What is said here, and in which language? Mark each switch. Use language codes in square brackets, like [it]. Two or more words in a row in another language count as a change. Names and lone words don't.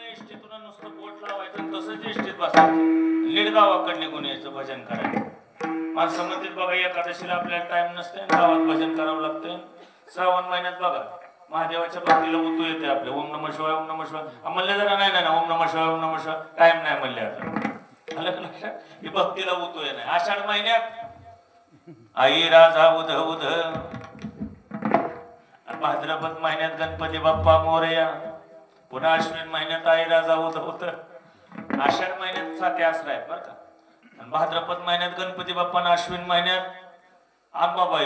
[mr] इस्टेतून नुसतं बोट लावायचं आणि तसंच इस्टेत बसायचं. लीड गावाकडले कोणी यायचं भजन करायचं. माणसं म्हणतात बघा एकादशीला आपल्याला टाइम नसते गावात भजन करावं लागतं. श्रावण महिन्यात बघा महादेवाच्या भक्तीला उतू येते आपल्या [sa] ओम नमः शिवाय ओम नमः शिवाय [mr] म्हणले जरा नाही ना [sa] ओम नमः शिवाय ओम नमः शिवाय [mr] टाइम नाही म्हणले आता आलं का लक्षात. ही भक्तीला उतू ये नाही. आषाढ महिन्यात आई राजा उध उध, भाद्रपद महिन्यात गणपती बाप्पा मोरया, पुन्हा अश्विन महिन्यात आई राजा उध उध. आषाढ महिन्यात साते आसरा आहेत बरं का. आणि भाद्रपद महिन्यात गणपती बाप्पा, अश्विन महिन्यात आंबाबाई.